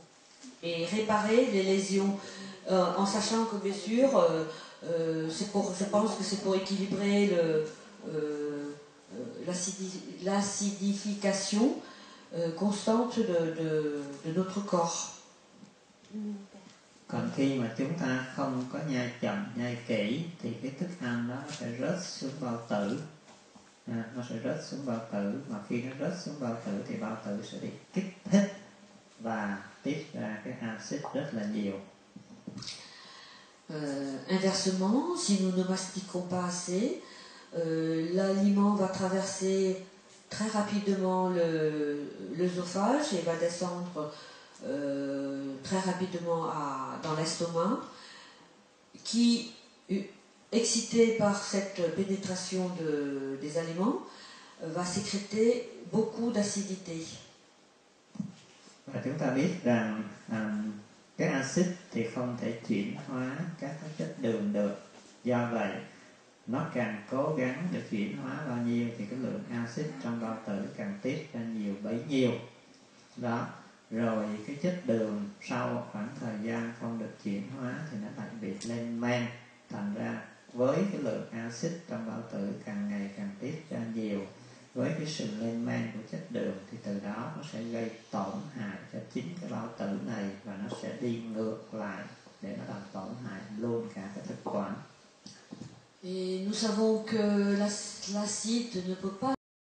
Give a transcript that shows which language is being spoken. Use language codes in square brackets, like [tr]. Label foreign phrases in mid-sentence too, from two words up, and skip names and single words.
[fr] Et réparer les lésions, en sachant que bien sûr, je pense que c'est pour équilibrer l'acidification constante de notre corps. [vi] Còn khi mà chúng ta không có nhai chậm, nhai kỹ thì cái thức ăn đó nó sẽ rớt xuống bao tử. Nó sẽ rớt xuống bao tử, mà khi nó rớt xuống bao tử thì bao tử sẽ bị kích thích và tiết ra cái axit rất là nhiều. [fr] Inversement, si nous ne mastiquons pas assez, l'aliment va traverser très rapidement l'œsophage et va descendre très rapidement dans l'estomac, qui, excité par cette pénétration des aliments, va sécréter beaucoup d'acidité. [vi] Và chúng ta biết rằng cái axit thì không thể chuyển hóa các chất đường được. Do vậy, nó càng cố gắng để chuyển hóa bao nhiêu thì cái lượng axit trong bao tử càng tiết ra nhiều bấy nhiêu. Đó. Rồi cái chất đường sau khoảng thời gian không được chuyển hóa thì nó lại bị lên men. Thành ra với cái lượng axit trong bao tử càng ngày càng tiết ra nhiều, với cái sự lên men của chất đường thì từ đó nó sẽ gây tổn hại cho chính cái bao tử này, và nó sẽ đi ngược lại để nó làm tổn hại luôn cả cái thực quản. [fr] Et nous savons que l'acide ne peut pas